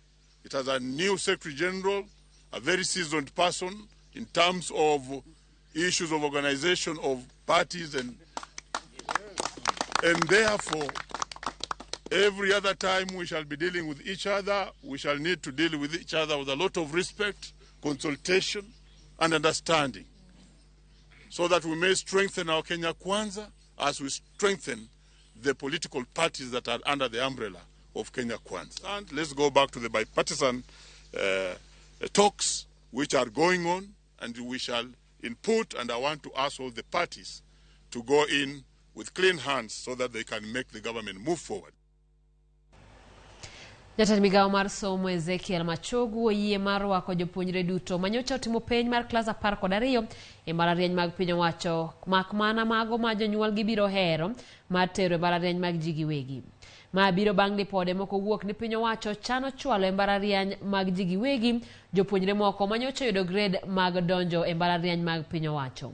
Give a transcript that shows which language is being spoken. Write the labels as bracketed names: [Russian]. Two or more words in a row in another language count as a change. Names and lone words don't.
[English] It has a new Secretary General, a very seasoned person in terms of issues of organization of parties, and therefore every other time we shall be dealing with each other, we shall need to deal with each other with a lot of respect, consultation, and understanding, so that we may strengthen our Kenya Kwanza as we strengthen the political parties that are under the umbrella of Kenya Kwanza. And let's go back to the bipartisan talks which are going on, and we shall input, and I want to ask all the parties to go in with clean hands so that they can make the government move forward. [Luo (Kenya and Tanzania)] Jatend migao mar somo Ezekiel Machogu oyie mar rwako jopuonjre duto manyocha otimo penj mar klas 12 e mbalariany mag piny owacho, mak mana mago ma jonyuol gibiro hero mar tero e mbalariany mag ji giwegi. Ma biro bang' lipode moko wuok ni piny owacho chano chwalo e mbalariany mag ji giwegi jopuonjre moko manyocha yudo grade mag donjo e mbalariany mag piny owacho.